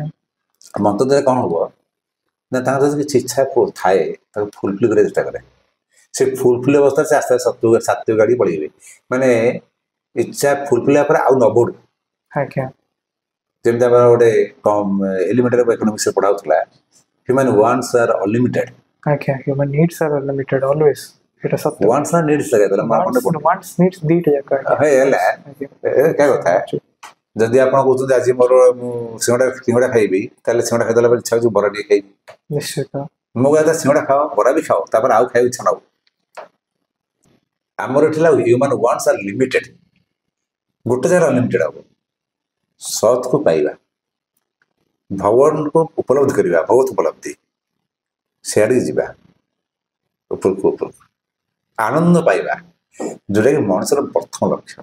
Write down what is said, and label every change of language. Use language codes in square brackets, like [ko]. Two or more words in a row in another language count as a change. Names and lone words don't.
[or] ମନ୍ତ୍ର ଦ୍ୱାରା କଣ ହବ ନା ତାଙ୍କର ଯଦି କିଛି ଇଚ୍ଛା ଥାଏ ତାକୁ ଫୁଲଫିଲ୍ କରିବାକୁ ଚେଷ୍ଟା କରେ ସେ ଫୁଲଫିଲ୍ ଅବସ୍ଥାରେ ସେ ଆସ୍ତେ ଆସ୍ତେ ସାତ୍ଵିକ ଆଡ଼ିକି ପଳେଇବେ ମାନେ ଇଚ୍ଛା ଫୁଲଫିଲ୍ ହେବା ପରେ ଆଉ ନ ବଢୁ ଆଜ୍ଞା ଯେମିତି ଆମର ଗୋଟେ [en] elementary of economics-ରେ [or] ପଢା ହଉଥିଲା [en] human wants are unlimited ଆଜ୍ଞା human needs are unlimited always [or] ଏଟା ସତ୍ୟ ୱାଣ୍ଟସ୍ ନା ନିଡ୍ସ ଲଗାଇଦେଲା [en] wants needs [or] ଦିଟା ଯାକ ଆଜ୍ଞା ହେଲା ଏକା କଥା ଯଦି ଆପଣ କହୁଛନ୍ତି ଆଜି ମୋର ମୁଁ ସିଙ୍ଗଡ଼ା ଖାଇବି ତାହେଲେ ସିଙ୍ଗଡ଼ା ଖାଇଦେଲା ପରେ ଇଚ୍ଛା ହଉଛି ବରା ଟିକେ ଖାଇବି ନିଶ୍ଚିତ ମୋ କହିବା ସିଙ୍ଗଡ଼ା ଖାଅ ବରା ବି ଖାଅ ତାପରେ ଆଉ ଖାଇବାକୁ ଇଚ୍ଛା ନ ହବ ଆମର ଏଠି ହେଲା [en] human wants are limited [or] ଗୋଟେ ଜାଗାରେ ଅନଲିମିଟେଡ୍ ହବ ସତ୍କୁ ପାଇବା ଭଗବାନଙ୍କୁ ଉପଲବ୍ଧି କରିବା ଭଗବତ ଉପଲବ୍ଧି ସେଆଡ଼ିକି ଯିବା ଉପରକୁ ଆନନ୍ଦ ପାଇବା ଯୋଉଟାକି ମଣିଷର ପ୍ରଥମ ଲକ୍ଷ୍ୟ